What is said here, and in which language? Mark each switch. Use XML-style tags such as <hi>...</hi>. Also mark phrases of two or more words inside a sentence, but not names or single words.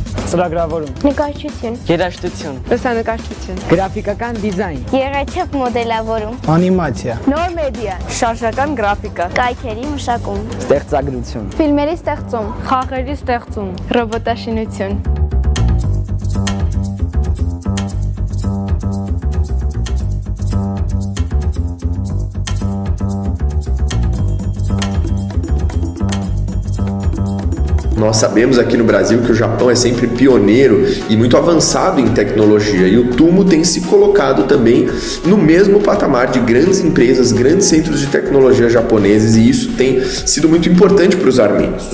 <hy>Ծրագրավորում, Նկարչություն, երաժշտություն, լուսանկարչություն, գրաֆիկական դիզայն, եղեցիկ մոդելավորում, անիմացիա, նոր մեդիա, շարժական գրաֆիկա, կայքերի մշակում, ստեղծագրություն, ֆիլմերի ստեղծում, խաղերի ստեղծում, ռոբոտաշինություն։</hy> <pt>Nós sabemos aqui no Brasil que o Japão é sempre pioneiro e muito avançado em tecnologia, e o TUMO tem se colocado também no mesmo patamar de grandes empresas, grandes centros de tecnologia japoneses, e isso tem sido muito importante para os armênios.</pt>